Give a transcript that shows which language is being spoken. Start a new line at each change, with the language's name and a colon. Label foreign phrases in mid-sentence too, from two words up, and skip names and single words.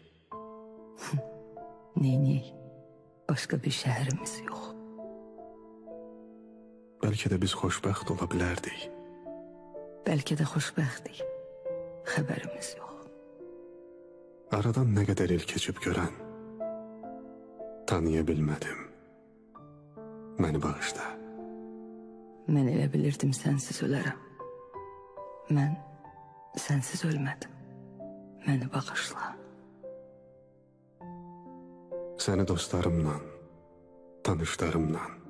Turkish: Neyniyik? Başka bir şehrimiz yok. Belki de
Azerbaijani: biz xoşbəxt ola bilərdik.
Turkish: Belki de
Azerbaijani: xoşbəxtdik. Xəbərimiz yok.
Turkish: Aradan ne kadar il
Azerbaijani: keçib görən. Tanıya bilmədim. Məni bağışla. Mən elə bilirdim sensiz ölərəm. Mən sensiz ölmədim. Məni bağışla. Səni dostlarımla, tanışlarımla.